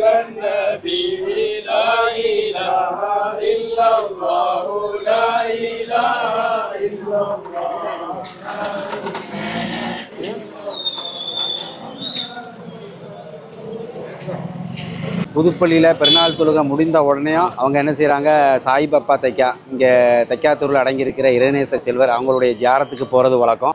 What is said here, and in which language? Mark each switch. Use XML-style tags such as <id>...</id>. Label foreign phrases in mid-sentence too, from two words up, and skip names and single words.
<ar>النبي لا إله إلا الله لا إله إلا الله.</ar> <ta>புதுப்பள்ளியில் பெருநாள் தொழுகை முடிந்த உடனேயும் அவங்க என்ன செய்கிறாங்க, சாயிபாப்பா தைக்கா இங்கே தைக்காத்தூரில் அடங்கியிருக்கிற இறைநேச செல்வர் அவங்களுடைய ஜியாரத்துக்கு போகிறது வழக்கம்.</ta>